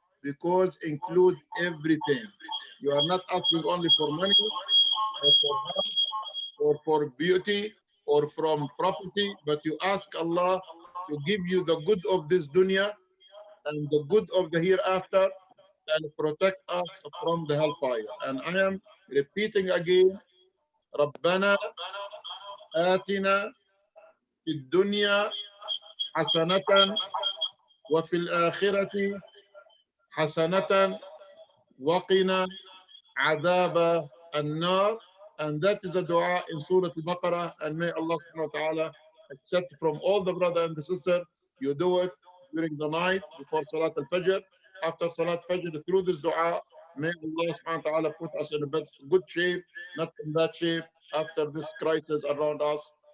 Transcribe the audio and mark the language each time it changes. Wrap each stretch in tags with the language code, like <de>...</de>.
<en>Because include everything. You are not asking only for money or for health or for beauty or from property, but you ask Allah to give you the good of this dunya and the good of the hereafter and protect us from the hellfire. And I am repeating again,</en> <ar>ربنا آتنا في الدنيا حسنة وفي الآخرة حسنة وقنا عذاب النار.</ar> <en>And that is a dua in Surah Al-Baqarah, and may Allah subhanahu wa ta'ala accept from all the brother and the sister. You do it during the night before Salat al-Fajr, after Salat Fajr, through this dua. May Allah subhanahu wa ta'ala put us in a good shape, not in bad shape, after this crisis around us.</en>